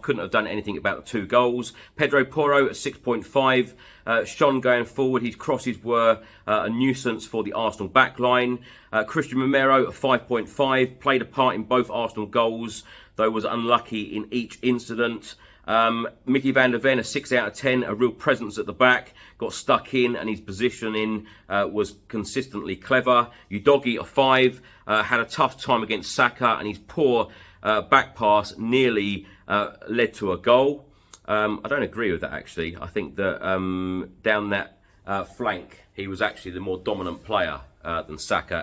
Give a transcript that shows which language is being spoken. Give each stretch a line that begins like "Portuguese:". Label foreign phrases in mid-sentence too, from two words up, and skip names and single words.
English: Couldn't have done anything about the 2 goals. Pedro Porro at 6.5. Sean going forward, his crosses were a nuisance for the Arsenal backline. Christian Romero at 5.5. Played a part in both Arsenal goals, though was unlucky in each incident. Mickey van der Ven, a 6 out of 10, a real presence at the back, got stuck in and his positioning was consistently clever. Udogie, a 5, had a tough time against Saka and his poor back pass nearly led to a goal. I don't agree with that actually. I think that down that flank he was actually the more dominant player than Saka.